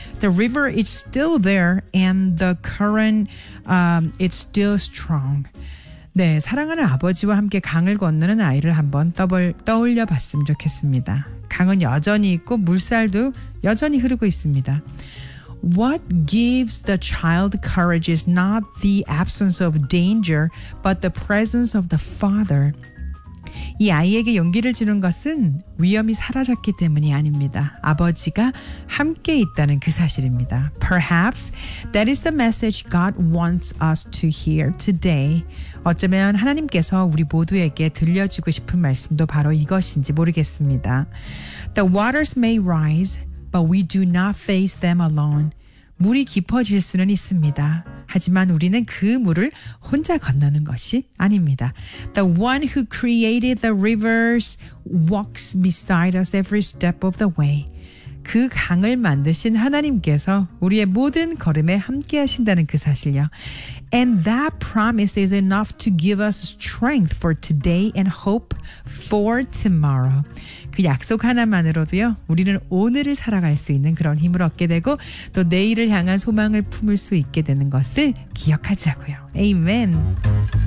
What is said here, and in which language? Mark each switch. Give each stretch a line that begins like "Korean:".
English: the river is still there and the current is still strong.
Korean: 네, 사랑하는 아버지와 함께 강을 건너는 아이를 한번 떠올려 봤으면 좋겠습니다. 강은 여전히 있고 물살도 여전히 흐르고 있습니다.
English: What gives the child courage is not the absence of danger, but the presence of the father.
Korean: 이 아이에게 용기를 주는 것은 위험이 사라졌기 때문이 아닙니다. 아버지가 함께 있다는 그 사실입니다.
English: Perhaps that is the message God wants us to hear today.
Korean: 어쩌면 하나님께서 우리 모두에게 들려주고 싶은 말씀도 바로 이것인지 모르겠습니다.
English: The waters may rise, but we do not face them alone.
Korean: 물이 깊어질 수는 있습니다. 하지만 우리는 그 물을 혼자 건너는 것이 아닙니다.
English: The one who created the rivers walks beside us every step of the way.
Korean: 그 강을 만드신 하나님께서 우리의 모든 걸음에 함께 하신다는 그 사실이요.
English: And that promise is enough to give us strength for today and hope for tomorrow.
Korean: 그 약속 하나만으로도요, 우리는 오늘을 살아갈 수 있는 그런 힘을 얻게 되고 또 내일을 향한 소망을 품을 수 있게 되는 것을 기억하자고요. Amen.